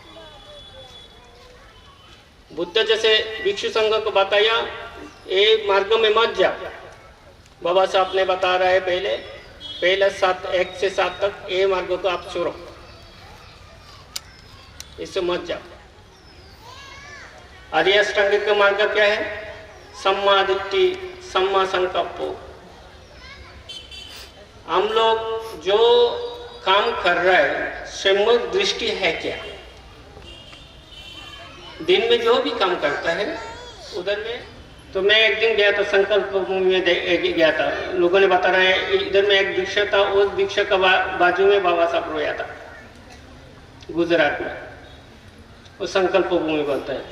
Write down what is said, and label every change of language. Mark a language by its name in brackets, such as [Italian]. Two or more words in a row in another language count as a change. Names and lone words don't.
[Hindi] बुद्ध जैसे भिक्षु संघ को बताया ये मार्ग में मत जाओ, बाबा साहब ने बता रहा है पहले 1 से 7 तक ये मार्ग को आप छोड़ो, इससे मत जाओ। आर्य अष्टांगिक का मार्ग क्या है? [Pali] सम्मा दिट्ठि, सम्मा संकल्प। [Hindi] हम लोग जो काम कर रहे हैं सम्यक दृष्टि है क्या? दिन में जो भी काम करता है उधर में। तो मैं एक दिन गया था, संकल्प भूमि में गया था, लोगों ने बता रहे हैं इधर में एक वृक्ष था, उस वृक्ष का बाजू में बाबा साहब रोया था गुजरात में, वो संकल्प भूमि बोलता है।